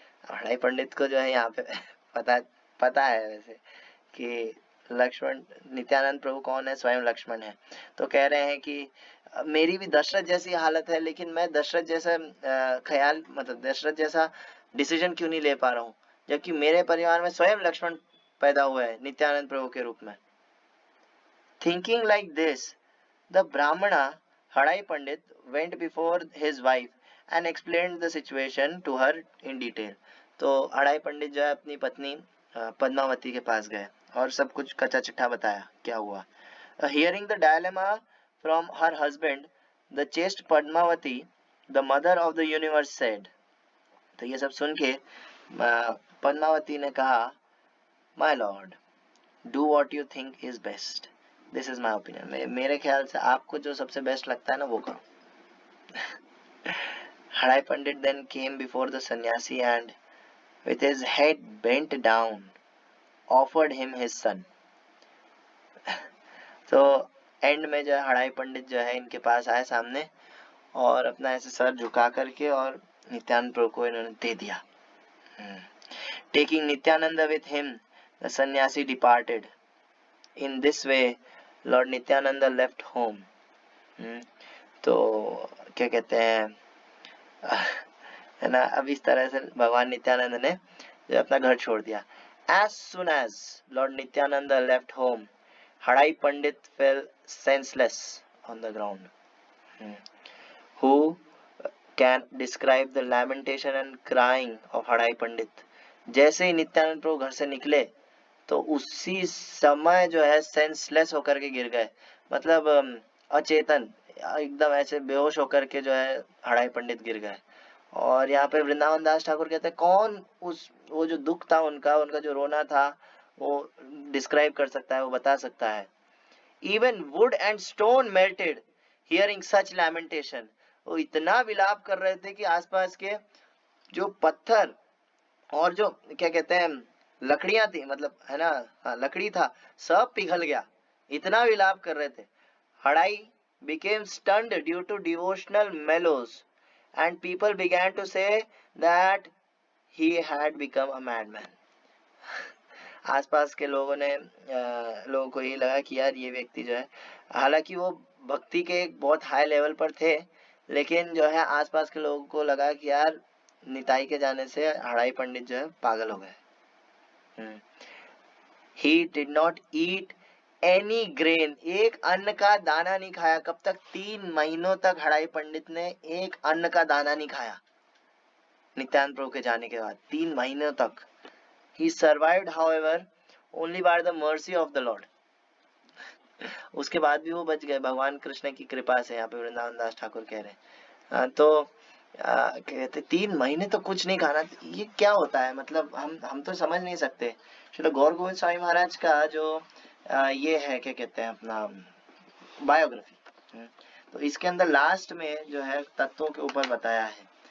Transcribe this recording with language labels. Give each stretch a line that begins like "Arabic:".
Hindi: हड़ाई पंडित को जो है यहाँ पे पता है वैसे कि लक्ष्मण, नित्यानंद प्रभु कौन है, स्वयं लक्ष्मण है. तो कह रहे हैं कि मेरी भी दशरथ जैसी हालत है, लेकिन मैं दशरथ जैसा ख्याल, मतलब दशरथ जैसा डिसीजन क्यों नहीं ले पा रहा हूँ, जबकि मेरे परिवार में स्वयं लक्ष्मण पैदा हुआ है नित्यानंद प्रभु के रूप में.
English: Thinking like this, the Brahmana Hadai Pandit went before his wife and explained the situation to her in detail.
Hindi: तो हड़ाई पंडित जो है अपनी पत्नी पद्मावती के पास गए और सब कुछ कच्चा चिट्ठा बताया क्या हुआ.
English: Hearing the dilemma from her husband, the chaste Padmavati, the mother of the universe, said.
Hindi: तो ये सब सुन के पद्मावती ने कहा,
English: My lord, do what you think is best. This is my opinion.
Hindi: मेरे ख्याल से आपको जो सबसे बेस्ट लगता है ना वो करो.
English: Hadai Pandit then came before the sannyasi and with his head bent down offered him his son.
Hindi: तो एंड में जो है हड़ाई पंडित जो है इनके पास आए सामने और अपना ऐसे सर झुका करके और नित्यानंद प्रभु को इन्होंने दे दिया.
English: Taking Nityananda with him, the sannyasi departed. In this way, Lord Nityananda left home.
Hindi: तो क्या कहते हैं है ना, अब इस तरह से भगवान नित्यानंद ने जो अपना घर छोड़ दिया.
English: As soon as Lord Nityananda left home, Hadai Pandit fell senseless on the ground. Who can describe the lamentation and crying of Hadai Pandit?
Hindi: जैसे ही नित्यानंद प्रभु घर से निकले तो उसी समय जो है सेंसलेस होकर के गिर गए, मतलब अचेतन, एकदम ऐसे बेहोश होकर के जो है हड़ाई पंडित गिर गए. और यहाँ पे वृंदावन दास ठाकुर कहते हैं कौन वो जो दुख था उनका जो रोना था वो डिस्क्राइब कर सकता है, वो बता सकता है.
English: Even wood and stone melted hearing such lamentation.
Hindi: वो इतना विलाप कर रहे थे कि आसपास के जो पत्थर और जो क्या कहते हैं लकड़ियां थी, मतलब है ना, हाँ लकड़ी था, सब पिघल गया, इतना विलाप कर रहे थे.
English: Hadai became stunned due to devotional mellows and people began to say that he had become a madman.
Hindi: आसपास के लोगों को ये लगा कि यार ये व्यक्ति जो है, हालांकि वो भक्ति के एक बहुत हाई लेवल पर थे, लेकिन जो है आसपास के लोगों को लगा कि यार निताई के जाने से हड़ाई पंडित जो है पागल हो गए.
English: He did not eat any grain.
Hindi: एक अन्न का दाना नहीं खाया. कब तक? 3 महीनों तक हड़ाई पंडित ने एक अन्न का दाना नहीं खाया नित्यानंद प्रभु के जाने के बाद, 3 महीनों तक.
English: He survived, however, only by the mercy of the Lord.
Hindi: उसके बाद भी वो बच गए भगवान कृष्ण की कृपा से. यहाँ पे वृंदावन दास ठाकुर कह रहे हैं. तो कहते 3 महीने तो कुछ नहीं खाना, ये क्या होता है, मतलब हम तो समझ नहीं सकते. श्री गौर गोविंद स्वामी महाराज का जो ये है क्या कहते हैं अपना बायोग्राफी, तो इसके अंदर लास्ट में जो है तत्वों के ऊपर बताया है.